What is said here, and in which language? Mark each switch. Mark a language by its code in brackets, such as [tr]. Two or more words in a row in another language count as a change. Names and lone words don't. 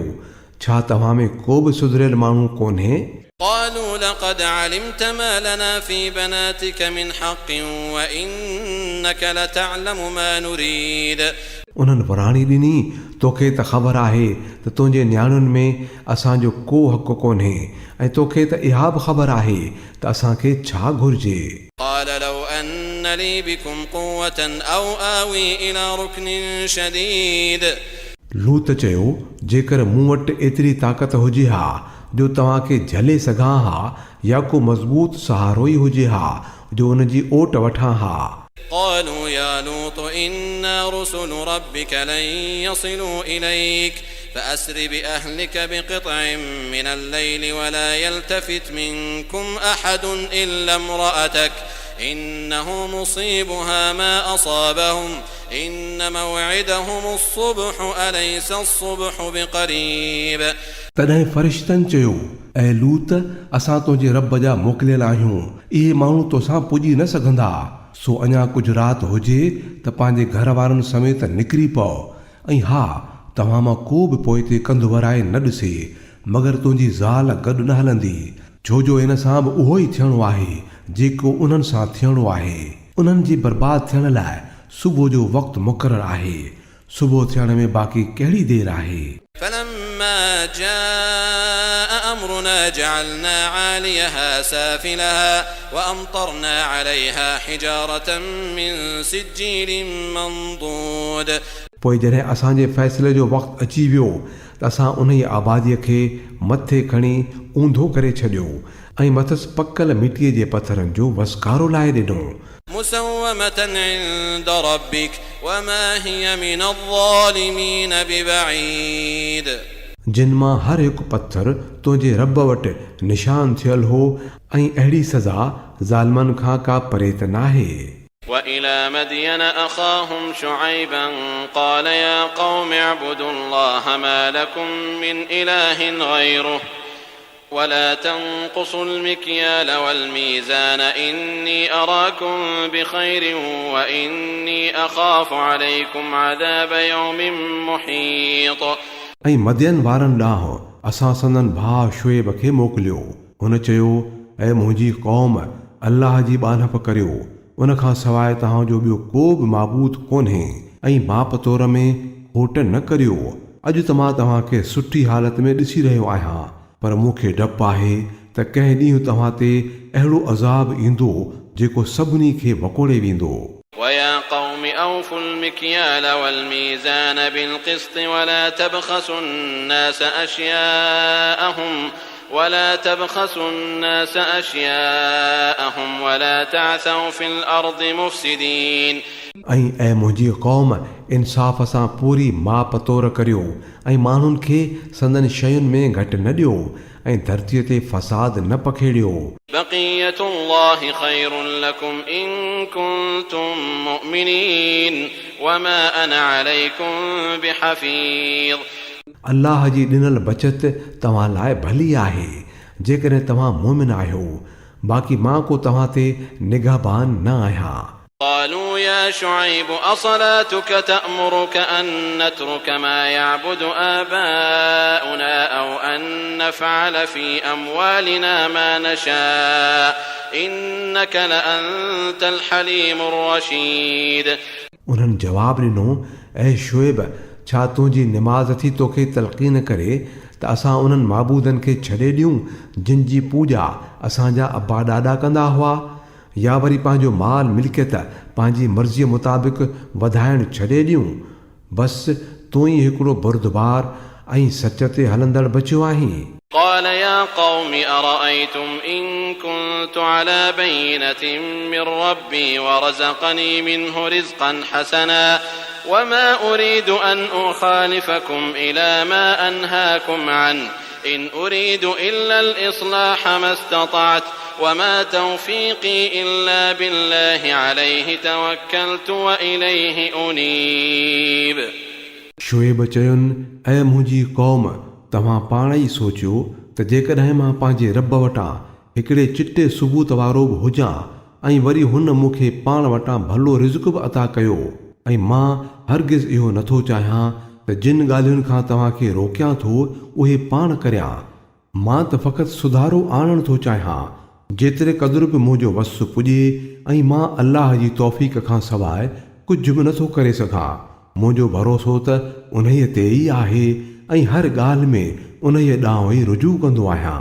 [sd] छा तव्हां में को बि सुधरियल माण्हू कोन्हे? [ar] قالوا لقد علمت ما لنا في بناتك من حق وإنك لتعلم ما نريد. [sd] उन्हनि वराणी ॾिनी, तोखे त ख़बर आहे त तुंहिंजे न्याणियुनि में असांजो को हक़ कोन्हे ऐं तोखे त इहा बि ख़बर आहे त असांखे छा घुर्जे। [ar] قال لو أن لي بكم قوة أو آوي إلى ركن شديد. [sd] लूत चयो, जेकर मूं वटि एतिरी ताक़त हुजे हा जो तव्हांखे झले सघां हा या को मज़बूत सहारो ई हुजे हा जो उन जी ओट वठां हा। [ar] قالوا يا لوط إنا رسل ربك لن يصلوا إليك فأسر بأهلك بقطع من الليل ولا يلتفت منكم أحد إلا امرأتك إنه مصيبها ما أصابهم إن موعدهم الصبح أليس الصبح بقريب. [sd] तॾहिं फ़रिश्तनि चयो, ऐं लूत, असां तुंहिंजे रब जा मोकिलियल आहियूं, इहे माण्हू तोसां पुॼी न सघंदा। सो अञा कुझु राति हुजे त पंहिंजे घर वारनि समेत निकिरी पओ ऐं हा, तव्हां मां को बि पोइ ते कंधु वराए न ॾिसे मगर तुंहिंजी ज़ाल गॾु न हलंदी, छो जो इन सां बि उहो ई थियणो आहे जेको उन्हनि सां थियणो आहे। उन्हनि जी बर्बाद थियण लाइ सुबुह जो वक़्तु मुक़ररु आहे। सुबुह थियण में बाक़ी कहिड़ी देरि आहे। [ar] فلما جاء أمرنا جعلنا عاليها سافلها وأمطرنا عليها حجارة من سجيل منضود. [sd] पोइ जॾहिं असांजे फ़ैसिले जो वक़्तु अची वियो त असां उन ई आबादीअ खे मथे खणी ऊंधो करे छॾियो ऐं मथसि पकल मिटीअ जे पथरनि जो वसकारो लाहे ॾिनो [ar] مسومة عند ربك وما هي من الظالمين ببعيد [sd] जिन मां हर हिकु पथर तुंहिंजे रब वटि निशान थियल हो ऐं अहिड़ी सज़ा ज़ालिमनि खां का परे त नाहे [ar] وإلى مدين أخاهم شعيبا قال يا قوم اعبدوا الله ما لكم من إله غيره ولا تنقصوا المكيال والميزان إني أراكم بخير وإني أخاف عليكم عذاب يوم محيط [sd] ऐं मदियन वारनि ॾांहुं असां संदन भाउ शुएब खे मोकिलियो हुन चयो ऐं मुंहिंजी क़ौम अल्लाह जी ॿानप करियो उन खां सवाइ तव्हांजो ॿियो को बि माबूद कोन्हे ऐं माप तौर में खोट न करियो अॼु त मां तव्हांखे सुठी हालत में ॾिसी रहियो आहियां पर मूंखे डपु आहे त कंहिं ॾींहुं तव्हां ते अहिड़ो अज़ाब ईंदो जेको सभिनी खे वकोड़े वेंदो [ar] ويا قوم أوفوا المكيال والميزان بالقسط ولا تبخسوا الناس أشياءهم ولا تعثوا في الأرض مفسدين [sd] ऐं ऐं मुंहिंजी क़ौम इंसाफ़ सां पूरी माप तौर करियो ऐं माण्हुनि खे संदन शयुनि में घटि न ॾियो ऐं धरतीअ ते फ़साद न पखेड़ियो [ar] بقية الله خير لكم إن كنتم مؤمنين وما أنا عليكم بحفيظ [sd] अल्लाह जी ॾिनल बचत तव्हां लाइ भली आहे जेकॾहिं तव्हां मोमिन आहियो बाक़ी मां को तव्हां ते निगहबान न आहियां [ar] قالوا يا شعيب أصلاتك تأمرك أن نترك ما يعبد آباؤنا أو أن نفعل في أموالنا ما نشاء إنك لأنت الحليم الرشيد [sd] उन्हनि जवाब ॾिनो ऐं शुएब छा तुंहिंजी निमाज़ थी तोखे तलक़ीन करे त असां उन्हनि माबूदनि खे छॾे ॾियूं जिन जी पूॼा असांजा अब्बा ॾाॾा कंदा हुआ या वरी पंहिंजो माल मिल्कियत पंहिंजी मर्ज़ीअ मुताबिक़ वधाइण छॾे ॾियूं बसि तूं ई हिकिड़ो बुरदबार ऐं सच ते हलंदड़ बचियो आहीं [ar] قال يا قوم أرأيتم إن كنت على بينة من ربي ورزقني منه رزقا حسنا وما أريد أن أخالفكم إلى ما أنهاكم عنه إن أريد إلا الإصلاح ما استطعت وما توفيقي إلا بالله عليه توكلت وإليه أنيب [sd] शुएब चयुनि ऐं मुंहिंजी क़ौम तव्हां पाण ई सोचियो त जेकॾहिं मां पंहिंजे रब वटां हिकिड़े चिटे सबूत वारो बि हुजां ऐं वरी हुन मूंखे पाण वटां भलो रिज़्क़ बि अता कयो ऐं मां हरगिज़ इहो नथो चाहियां त जिन ॻाल्हियुनि खां तव्हांखे रोकियां थो उहे पाण करियां मां त फ़क़ति सुधारो आणणु थो चाहियां जेतिरे क़दुरु बि मुंहिंजो वस पुॼे ऐं मां अल्लाह जी तौफ़ीक़ खां सवाइ कुझु बि नथो करे सघां मुंहिंजो भरोसो त उन्हीअ ते ई आहे ऐं हर ॻाल्हि में उन्हीअ ॾांहुं ई रुजू कंदो आहियां